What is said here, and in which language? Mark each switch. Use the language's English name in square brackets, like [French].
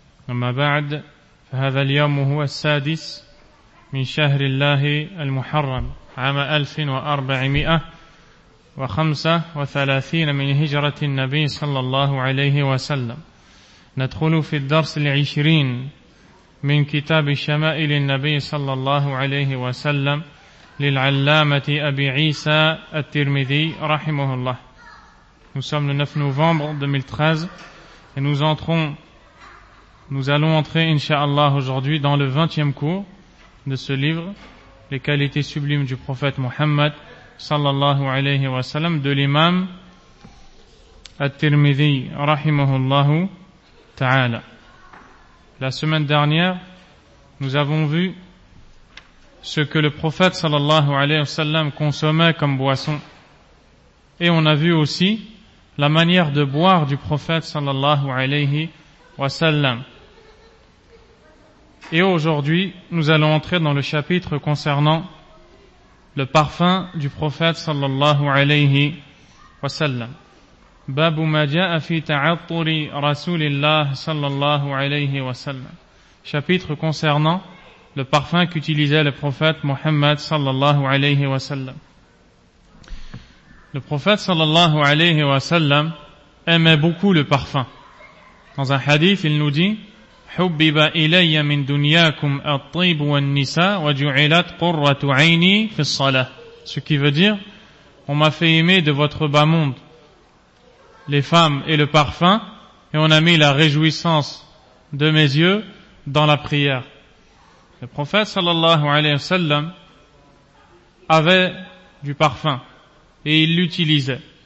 [Arabic] أما بعد، فهذا اليوم هو السادس من شهر الله المحرم عام 1435 من هجرة النبي صلى الله عليه وسلم. ندخل في الدرس العشرين من كتاب شمائل النبي صلى الله عليه وسلم للعلامة أبي عيسى الترمذي رحمه الله. [French] Nous sommes le 9 novembre 2013 et nous allons entrer inshallah aujourd'hui dans le 20e cours de ce livre, Les qualités sublimes du prophète Muhammad sallallahu alayhi wa sallam, de l'imam at-Tirmidhi rahimahullah ta'ala. La semaine dernière, nous avons vu ce que le prophète sallallahu alayhi wa sallam consommait comme boisson. Et on a vu aussi la manière de boire du prophète sallallahu alayhi wa sallam. Et aujourd'hui, nous allons entrer dans le chapitre concernant le parfum du prophète sallallahu alayhi wa sallam. [Arabic] باب ما جاء في تعطر رسول الله صلى الله عليه وسلم. [French] Chapitre concernant le parfum qu'utilisait le prophète Mohammed sallallahu alayhi wa sallam. Le prophète sallallahu alayhi wa sallam aimait beaucoup le parfum. Dans un hadith, il nous dit: [Arabic] حبب إلي من دنياكم الطيب والنساء وجعلت قرة عيني في الصلاة. [French] Ce qui veut dire: on m'a fait aimer de votre bas monde les femmes et le parfum, et on a mis la réjouissance de mes yeux dans la prière. Le prophète sallallahu alayhi wa sallam avait du parfum et il l'utilisait.